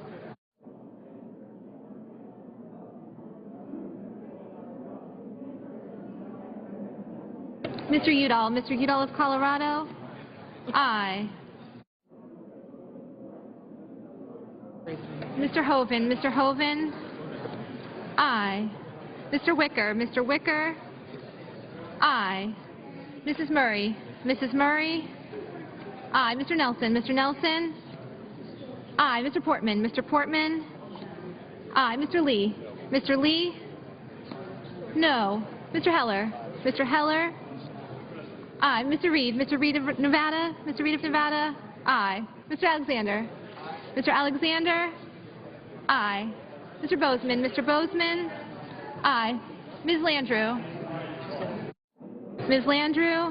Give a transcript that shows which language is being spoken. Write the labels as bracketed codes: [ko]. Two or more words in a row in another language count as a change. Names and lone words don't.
[en] Mr. Udall. Mr. Udall of Colorado? Aye. Mr. Hoven. Mr. Hoven? Aye. Mr. Wicker. Mr. Wicker? Aye. Mrs. Murray. Mrs. Murray? Aye. Mr. Nelson. Mr. Nelson? Aye. Mr. Portman. Mr. Portman? Aye. Mr. Lee. Mr. Lee? No. Mr. Heller. Mr. Heller? Aye. Mr. Reed. Mr. Reed of Nevada? Mr. Reed of Nevada? Aye. Mr. Alexander? Mr. Alexander? Aye. Mr. Bozeman? Mr. Bozeman? Aye. Ms. Landrieu? Ms. Landrieu?